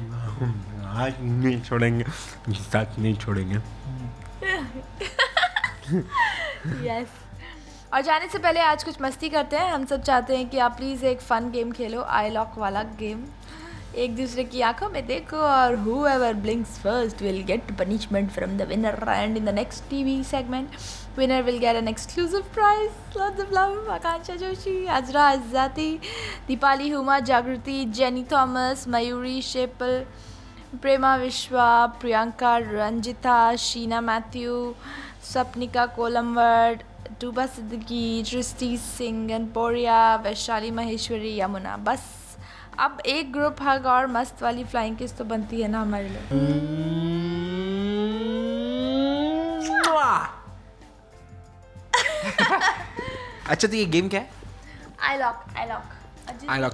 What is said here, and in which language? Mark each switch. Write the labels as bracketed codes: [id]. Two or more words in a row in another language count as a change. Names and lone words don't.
[hi] हाथ नहीं छोड़ेंगे, साथ नहीं छोड़ेंगे. [en] Yes. [hi] और जाने से पहले आज कुछ मस्ती करते हैं. हम सब चाहते हैं कि आप प्लीज़ एक [en] fun game [hi] खेलो, [en] eye lock [hi] वाला गेम. एक दूसरे की आंखों में देखो और [en] whoever blinks first will get punishment from the winner, and in the next TV segment winner will get an exclusive prize. Lots of love. Akansha Joshi, Azra Azati, Deepali Huma, Jagriti, Jenny Thomas, Mayuri Shepal, Prema Vishwa, Priyanka Ranjita, Sheena Matthew, Sapnika Kolamwad, Tuba Siddiqui, Trishti Singh, and Poria, Vaishali Maheshwari, Yamuna. [hi] बस अब एक [en] group hug [hi] और मस्त वाली [en] flying kiss [hi] तो बनती है ना हमारे लिए. अच्छा तो ये गेम क्या है? [en] eye lock.